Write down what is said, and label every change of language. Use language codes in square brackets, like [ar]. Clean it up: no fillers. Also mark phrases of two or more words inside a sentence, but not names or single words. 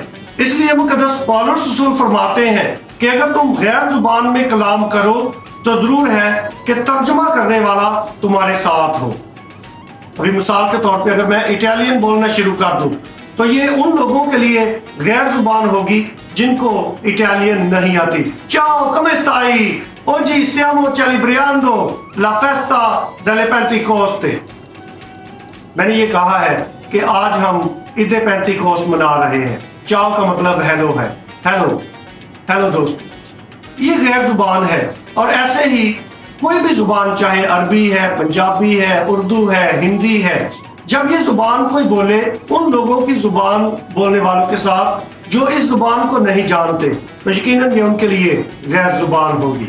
[ur] اس لیے مقدس پولس رسول فرماتے ہیں کہ اگر تم غیر زبان میں کلام کرو تو ضرور ہے کہ ترجمہ کرنے والا تمہارے ساتھ ہو. ابھی مثال کے طور پے اگر میں اٹالین بولنا شروع کر دوں تو یہ ان لوگوں کے لیے غیر زبان ہوگی جن کو اٹالین نہیں آتی. [it] Ciao, come stai? Oggi stiamo celebrando la festa delle Pentecoste। [ur] میں نے یہ کہا ہے کہ آج ہم عید پینٹیکوسٹ منا رہے ہیں. چاؤ کا مطلب ہیلو ہے. ہیلو ہیلو دوست، یہ غیر زبان ہے. اور ایسے ہی کوئی بھی زبان، چاہے عربی ہے، پنجابی ہے، اردو ہے، ہندی ہے، جب یہ زبان کوئی بولے ان لوگوں کی زبان بولنے والوں کے ساتھ جو اس زبان کو نہیں جانتے، تو یقیناً یہ ان کے لیے غیر زبان ہوگی.